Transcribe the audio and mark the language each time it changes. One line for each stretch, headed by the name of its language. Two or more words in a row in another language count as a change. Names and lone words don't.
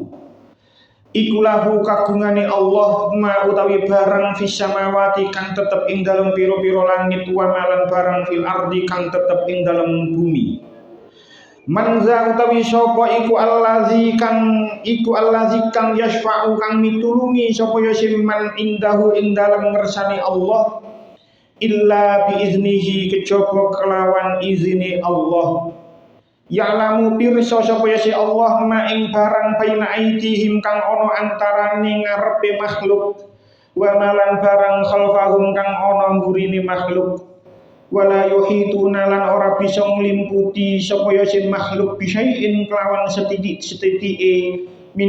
Javanese: Iku lahu kagungane Allah ma utawi barang
Arabic: في السماوات
Javanese: kang tetep ing dalem pira-pira langit wa malan barang
Arabic: في الأرض
Javanese: kang tetep ing dalem bumi. Manza utawi sapa iku allazi kang yasfa'u kang mitulungi sapa ya siman indahu ing dalem ngersani Allah
Arabic: إلا بإذنه
Javanese: kejaba kelawan izine Allah. Ya'lamu pirsa sapa ya si Allah ma ing barang
Arabic: بين أيديهم
Javanese: kang ana antarane ngarepe makhluk wa malan barang khalfahum kang ana ngurine makhluk.
Arabic: ولا يحيطون
Javanese: lan ora bisa nglimputi sapa ya sing makhluk bisain kelawan setitik-setitike min